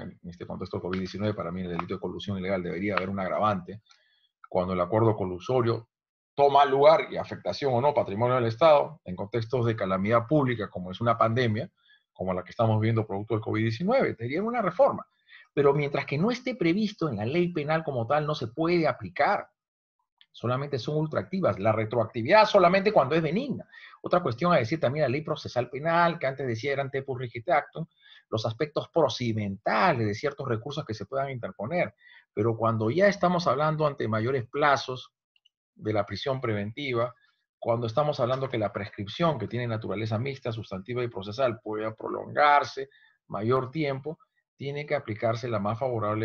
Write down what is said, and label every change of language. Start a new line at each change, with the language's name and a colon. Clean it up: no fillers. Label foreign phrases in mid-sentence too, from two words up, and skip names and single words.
Spanish: En este contexto COVID-19, para mí, en el delito de colusión ilegal debería haber un agravante cuando el acuerdo colusorio toma lugar y afectación o no patrimonio del Estado en contextos de calamidad pública como es una pandemia, como la que estamos viendo producto del COVID-19, sería una reforma. Pero mientras que no esté previsto en la ley penal como tal, no se puede aplicar. Solamente son ultraactivas. La retroactividad solamente cuando es benigna. Otra cuestión a decir también la ley procesal penal, que antes decía eran
Latin: tepus regite actum,
Spanish: los aspectos procedimentales de ciertos recursos que se puedan interponer. Pero cuando ya estamos hablando ante mayores plazos de la prisión preventiva, cuando estamos hablando que la prescripción, que tiene naturaleza mixta, sustantiva y procesal, puede prolongarse mayor tiempo, tiene que aplicarse la más favorable.